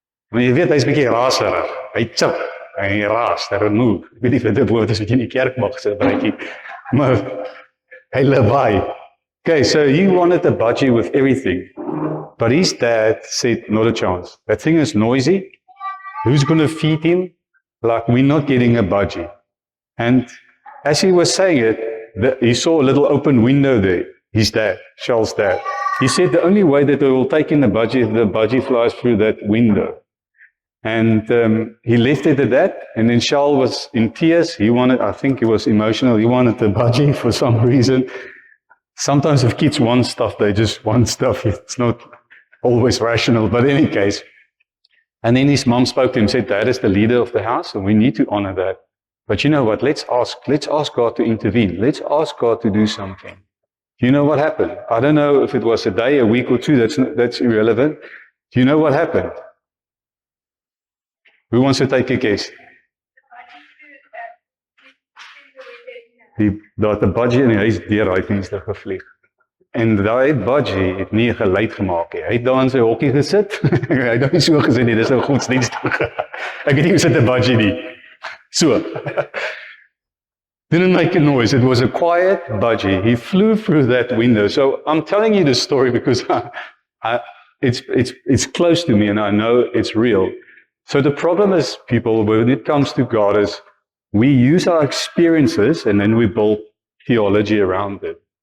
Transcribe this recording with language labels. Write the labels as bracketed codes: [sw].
[af] Maar jy weet, hy's 'n bietjie raserig. Hy chip, hy raas, hy remove. Ek weet nie of dit woord is wat jy in die kerk mag sê, maar hy lawaai. [en] Okay, so he wanted a budgie with everything. But his dad said, not a chance. That thing is noisy. Who's going to feed him? Like, we're not getting a budgie. And as he was saying it, he saw a little open window there. His dad, Charles' dad. He said the only way that they will take in the budgie flies through that window. And he left it at that, and then Charles was in tears. I think he was emotional. He wanted the budgie for some reason. Sometimes if kids want stuff, they just want stuff. It's not always rational, but in any case. And then his mom spoke to him, said, Dad is the leader of the house, and we need to honor that. But you know what? Let's ask God to intervene. Let's ask God to do something. Do you know what happened? I don't know if it was a day, a week or two. That's irrelevant. Do you know what happened? Who wants to take a guess? [af] Dat 'n budgie in die huis deur hy venster gevlieg. En daai budgie het nie 'n geluid gemaak nie. Hy het daar in sy hokkie gesit. Hy het nie so gesê nie, dis 'n godsdienstige. Ek weet nie hoe sit 'n budgie nie. [en] So. Didn't make a noise. It was a quiet budgie. He flew through that window. So I'm telling you this story because it's close to me and I know it's real. So the problem is, people, when it comes to God, is we use our experiences and then we build theology around it.